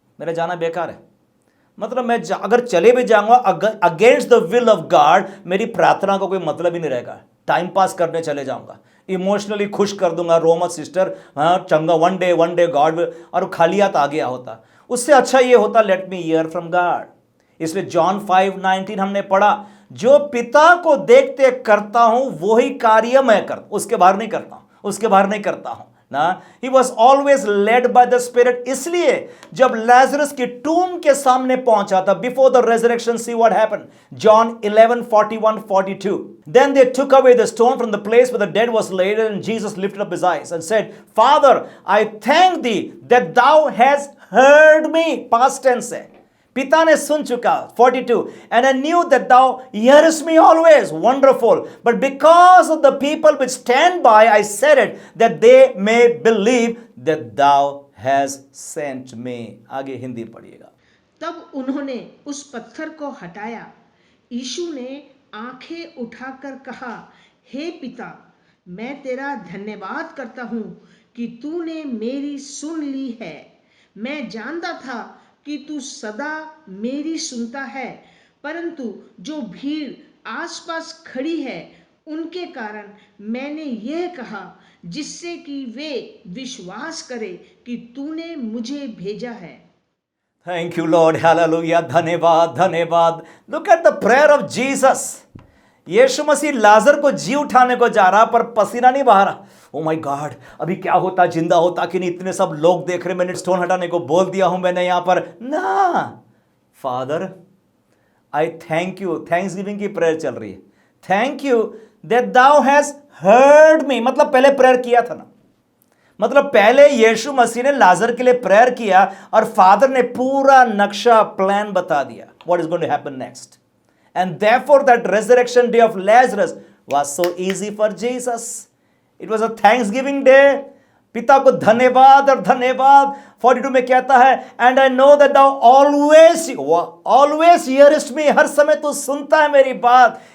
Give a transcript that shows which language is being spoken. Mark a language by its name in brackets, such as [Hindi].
[Hindi] मेरा जाना बेकार है, मतलब मैं अगर चले भी जाऊंगा [English] against the will of God, [Hindi] मेरी प्रार्थना का कोई मतलब ही नहीं रहेगा, टाइम पास करने चले जाऊंगा, इमोशनली खुश कर दूंगा रोमन सिस्टर, हाँ चंगा वन डे गॉड, और खाली हाथ आ गया होता। उससे अच्छा ये होता, [English] Let me hear from God. [Hindi] इसलिए जॉन 5:19 हमने पढ़ा, जो पिता को देखते करता हूं वही कार्य मैं करता, उसके बाहर नहीं करता हूं, उसके बाहर नहीं करता हूं ना। [English] He was always led by the Spirit. [Hindi] इसलिए जब लाजरस की टूम के सामने पहुंचा था, [English] Before the resurrection, see what happened, John 11:41-42, then they took away the stone from the place where the dead was laid, and Jesus lifted up his eyes and said, Father, I thank thee that thou hast heard me. Past tense [Hindi] है, पिता ने सुन चुका। [English] 42, and I knew that thou hearest me always. Wonderful. But because of the people which stand by, I said it, that they may believe that thou hast sent me. [Hindi] आगे हिंदी पढ़िएगा। तब उन्होंने उस पत्थर को हटाया। यीशु ने आंखें उठाकर कहा, हे पिता, मैं तेरा धन्यवाद करता हूँ कि तूने मेरी सुन ली है। मैं जानता था कि तू सदा मेरी सुनता है, परंतु जो भीड़ आसपास खड़ी है उनके कारण मैंने यह कहा, जिससे कि वे विश्वास करें कि तूने मुझे भेजा है। [English] Thank you, Lord. Hallelujah. [Hindi] धन्यवाद, धन्यवाद। [English] Look at the prayer of Jesus. [Hindi] यीशु मसीह लाजर को जी उठाने को जा रहा, पर पसीना नहीं बहा रहा। [English] oh my God, [Hindi] अभी क्या होता, जिंदा होता कि नहीं, इतने सब लोग देख रहे, मैंने स्टोन हटाने को बोल दिया हूं मैंने यहां पर ना। [English] Father I thank you, Thanksgiving की prayer [Hindi] चल रही है। [English] thank you that thou has heard me, [Hindi] मतलब पहले प्रेयर किया था ना, मतलब पहले यीशु मसीह ने लाजर के लिए प्रेयर किया और फादर ने पूरा नक्शा प्लान बता दिया, [English] What is going to happen next. And therefore that resurrection day of Lazarus was so easy for Jesus. It was a Thanksgiving day. [Hindi] पिता को धन्यवाद और धन्यवाद। 42 में कहता है, [English] and I know that thou always hearest me, [Hindi] हर समय तू सुनता है मेरी बात।